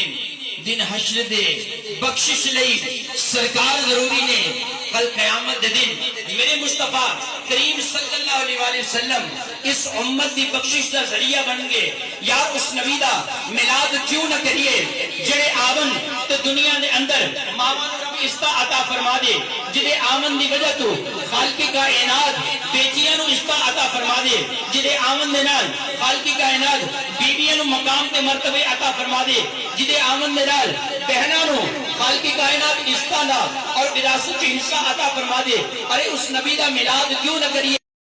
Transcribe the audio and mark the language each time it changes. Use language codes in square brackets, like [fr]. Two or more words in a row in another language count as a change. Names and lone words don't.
[pa] دن حشر دے بخشش لئی سرکار ضروری نے. کل قیامت دے دن میرے مصطفیٰ کریم صلی اللہ علیہ وآلہ وسلم اس امت دی بخشش دا ذریعہ بن گے. یار اس نبی دا میلاد کیوں نہ کریے جڑے آون تو دنیا دے اندر ماواں نوں رب عزت عطا فرما دے. جڑے آمن دی وجہ تو خالق کائنات بیٹیاں نوں عزت عطا فرما دے. جڑے آمن دے نال خالق کائنات بیویاں نوں مقام تے مرتبے عطا فرما دے. جڑے آمن دے نال بہناں نوں خالق کائنات عزت دا اور وراثت حصہ عطا فرما دے. ارے اس نبی دا میلاد کیوں نہ کریے